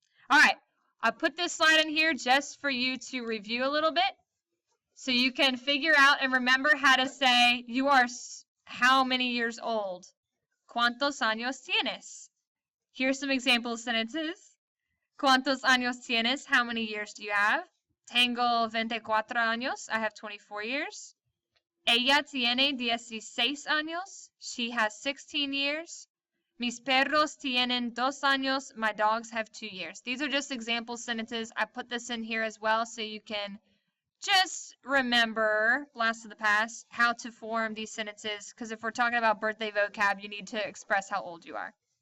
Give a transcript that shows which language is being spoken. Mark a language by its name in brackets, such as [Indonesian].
[English] All right, I put this slide in here just for you to review a little bit so you can figure out and remember how to say you are how many years old. [Spanish] ¿Cuántos años tienes? [English] Here's some example sentences. [Spanish] ¿Cuántos años tienes? [English] How many years do you have? [Spanish] Tengo 24 años. [English] I have 24 years. [Spanish] Ella tiene 16 años. [English] She has 16 years. [Spanish] Mis perros tienen 2 años. [English] My dogs have 2 years. These are just example sentences. I put this in here as well so you can just remember, blast of the past, how to form these sentences. Because if we're talking about birthday vocab, you need to express how old you are.